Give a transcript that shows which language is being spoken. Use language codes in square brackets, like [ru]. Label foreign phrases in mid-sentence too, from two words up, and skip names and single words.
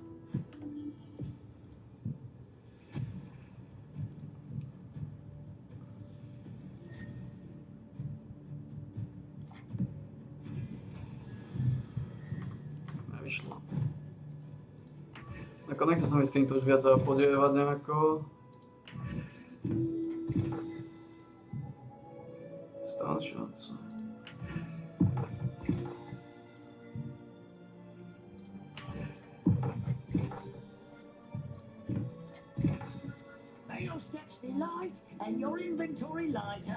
[sk] Nevyšlo. Ako nechce sa mi s týmto už viac zapodievať nejako. Stán šanca. [en] May your steps be light and your inventory lighter.